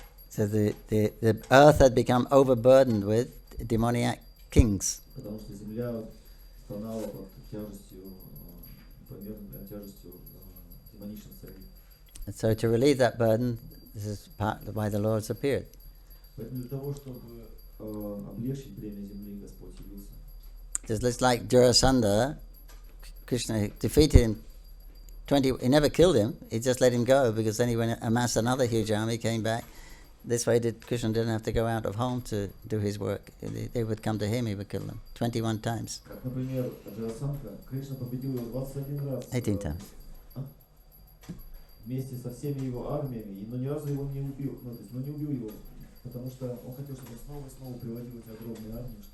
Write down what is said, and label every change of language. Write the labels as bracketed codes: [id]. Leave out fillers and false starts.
[en] So the earth had become overburdened with demoniac kings. [ru] Потому что земля стонала под тяжестью, непомерной тяжестью демоничных царей. [en] And so to relieve that burden, this is part why the Lord's appeared. [ru] Поэтому для того, чтобы облегчить бремя земли, Господь явился. [en] Just like Jarasandha, Krishna defeated him 20, he never killed him, he just let him go because then he went and amassed another huge army, came back. This way Krishna didn't have to go out of home to do his work. They would come to him, he would kill them 21 times. [ru] Как, например, Джарасандха, Кришна победил его 21 раз. [en] 18 times. [ru] Вместе со всеми его армиями, но ни разу его не убил, не убил его, потому что он хотел, чтобы снова и снова приводил эти огромные армии.